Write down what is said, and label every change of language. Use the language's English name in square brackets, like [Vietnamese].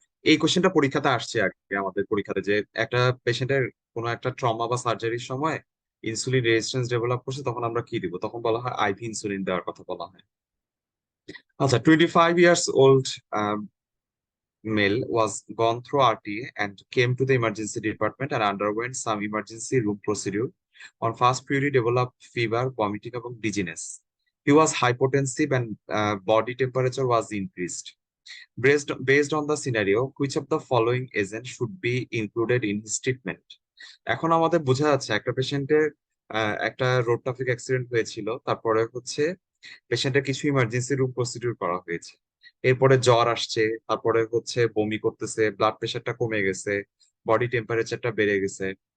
[Bangla] এই কোশ্চেনটা পরীক্ষাতে আসছে আগে আমাদের পরীক্ষাতে, যে একটা পেশেন্টের কোনো একটা ট্রমা বা সার্জারির সময় ইনসুলিন রেজিস্ট্যান্স ডেভেলপ করছে, তখন আমরা কি দিব, তখন বলা হয় আইভি ইনসুলিন দেওয়ার কথা বলা হয়। আচ্ছা, [English] 25 years old male was gone through RTA and came to the emergency department and underwent some emergency room procedure. On first period, developed fever, vomiting, and dizziness. He was hypotensive and body temperature was increased. Based on the scenario, which of the following agents should be included in his treatment? [Bangla] এখন আমাদের বোঝা যাচ্ছে একটা পেশেন্টের একটা road traffic accident হয়েছিল, তারপরে হচ্ছে পেশেন্টের কিছু ইমার্জেন্সি রুম প্রসিডিউর করা হয়েছে, এরপরে জ্বর আসছে, তারপরে হচ্ছে বমি করতেছে, ব্লাড প্রেশারটা কমে গেছে, বডি টেম্পারেচারটা বেড়ে গেছে।